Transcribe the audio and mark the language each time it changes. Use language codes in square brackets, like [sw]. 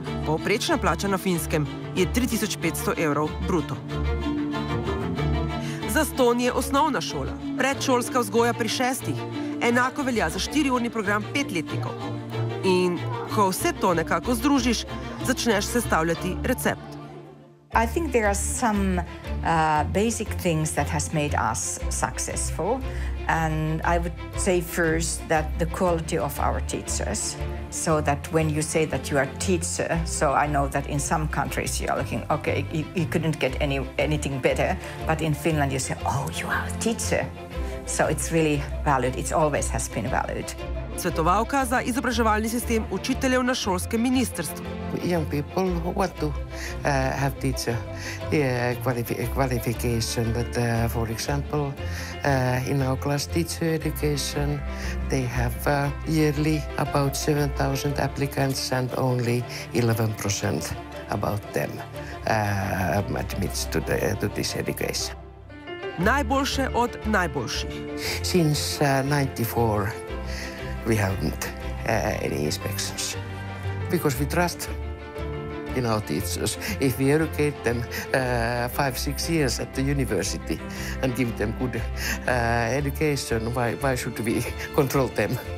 [sl] Povprečna plača na Finskem je 3500 evrov bruto. Zastonj je osnovna šola, predšolska vzgoja pri 6, enako velja za 4-urni program 5-letnikov. In ko vse to nekako združiš, začneš sestavljati recept. [en] I think there are some basic things that has made us successful, and I would say first that the quality of our teachers, so that when you say that you are a teacher, so I know that in some countries you are looking, okay, you couldn't get anything better, but in Finland you say, oh, you are a teacher. So it's really valued, it always has been valued. [sl] Svetovalka za izobraževalni sistem učiteljev na šolskem ministrstvu. [en] Young people who want to have teacher qualification, but for example, in our class teacher education, they have yearly about 7,000 applicants and only 11% about them admits to this education. [sl] Najboljše od najboljših. [en] Since 94, we haven't any inspections because we trust them. in our teachers. If we educate them 5-6 years at the university and give them good education, why should we control them?